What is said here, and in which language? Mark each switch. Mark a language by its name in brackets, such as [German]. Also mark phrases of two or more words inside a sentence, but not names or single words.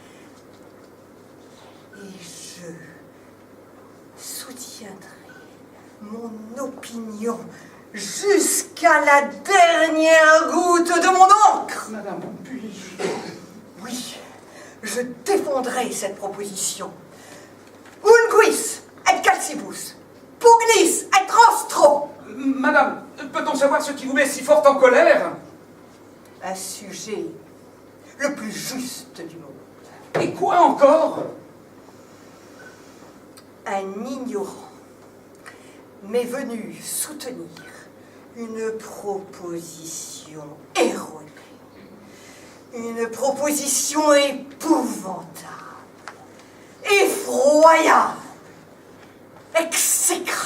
[French] Et je soutiendrai mon opinion jusqu'à la dernière goutte de mon encre. Madame, puis-je... Oui, je défendrai cette proposition. [Latin] Unguis et calcibus, pugnis et rostro. [French] Madame, peut-on savoir ce qui vous met si fort en colère? Un sujet le plus juste du monde. Et quoi encore? Un ignorant m'est venu soutenir une proposition erronée, une proposition épouvantable, effroyable, exécrable.